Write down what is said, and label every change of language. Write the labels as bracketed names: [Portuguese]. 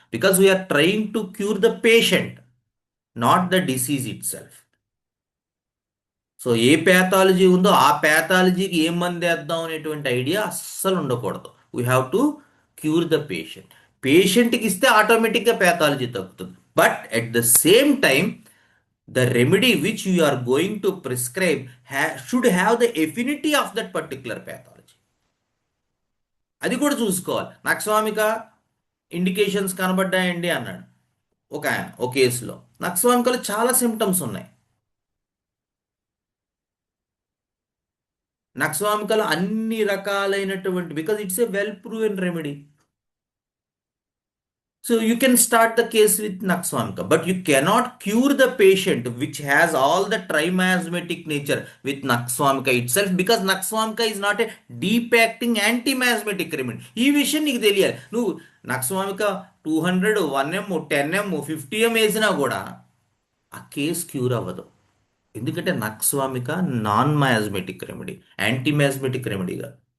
[English] Because we're trying to cure the patient, not the disease itself. [Telugu] So ఏ pathology ఉందో ఆ ప్యాథాలజీకి ఏం మంది వేద్దాం అనేటువంటి ఐడియా అస్సలు ఉండకూడదు. [English] We have to cure the patient. [Telugu] పేషెంట్కి ఇస్తే ఆటోమేటిక్గా ప్యాథాలజీ తగ్గుతుంది. [English] But at the same time the remedy which you are going to prescribe should have the affinity of that particular pathology. [Telugu] అది కూడా చూసుకోవాలి. నక్స్వామిక ఇండికేషన్స్ కనబడ్డాయండి అన్నాడు ఒక ఆయన ఒక కేసులో. నక్స్వామికలో చాలా సిమ్టమ్స్ ఉన్నాయి. నక్స్వామికలో అన్ని రకాలైనటువంటి, [English] Because it's a well proven remedy. So you can start the case with Naxwamka, but you cannot cure the patient which has all the trimasmatic nature with Naxwamka itself, because Naxwamka is not a deep acting anti-miasmatic remedy. [Telugu] ఈ విషయం నీకు తెలియాలి. నువ్వు Naxwamka 200, 1M, 10M, 50M వేసినా కూడా ఆ case cure అవ్వదు. ఎందుకంటే nux vomica non miasmatic remedy, anti miasmatic రెమెడీగా.